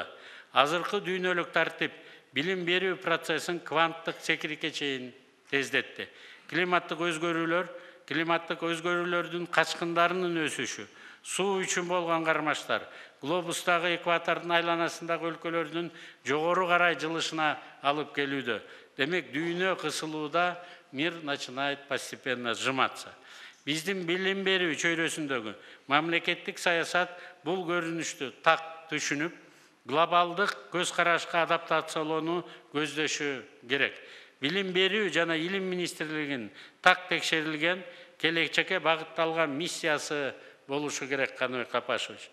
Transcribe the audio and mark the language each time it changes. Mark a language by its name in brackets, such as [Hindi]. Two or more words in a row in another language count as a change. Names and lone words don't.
[Kyrgyz] Азыркы дүйнөлүк тартип билим берүү процессин кванттык секирке чейин тездетти. Климаттык өзгөрүүлөрдүн качкындарынын өсүшү, суу үчүн болгон кармаштар, глобустагы экватордун айланасындагы өлкөлөрдүн жогору карай жылышына алып келүүдө. Демек, дүйнө кысылууда, [Russian] мир начинает постепенно сжиматься. [Kyrgyz] Биздин билим берүү чөйрөсүндөгү мамлекеттик саясат бул көрүнүштү так түшүнүп, глобалдык көз карашка адаптациялоону көздөшү керек. Билим берүү жана илим министрлигинин так текшерилген, келечекке багытталган миссиясы болушу керек, Каныбек Капашевич.